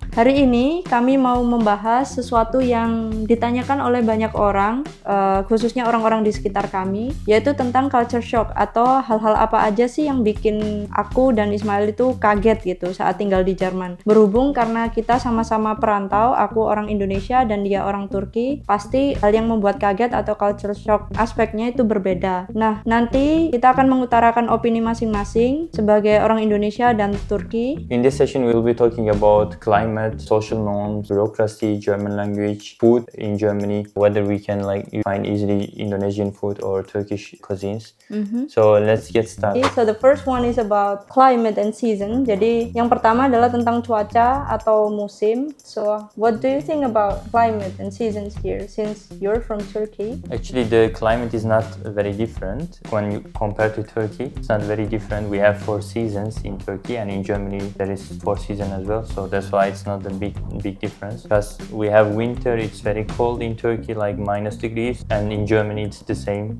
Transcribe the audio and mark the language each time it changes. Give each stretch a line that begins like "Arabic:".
Indonesian: Hari ini kami mau membahas sesuatu yang ditanyakan oleh banyak orang, khususnya orang-orang di sekitar kami, yaitu tentang culture shock atau hal-hal apa aja sih yang bikin aku dan Ismail itu kaget gitu saat tinggal di Jerman. Berhubung karena kita sama-sama perantau, aku orang Indonesia dan dia orang Turki, pasti hal yang membuat kaget atau culture shock aspeknya itu berbeda. Nah, nanti kita akan mengutarakan opini masing-masing sebagai orang Indonesia dan Turki.
English: In this session, we will be talking about climate, social norms, bureaucracy, German language, food in Germany, whether we can find easily Indonesian food or Turkish cuisines. So let's get started. So the first one is about climate and season.
Indonesian: Jadi yang pertama adalah tentang cuaca atau musim.
English: So what do you think about climate and seasons here, since you're from Turkey? Actually, the climate is not very different when you compare to Turkey. It's not very different. We have 4 seasons in Turkey, and in Germany there is 4 seasons as well. So that's why it's not a big difference. Because we have winter, it's very cold in Turkey, like -degrees, and in Germany it's the same.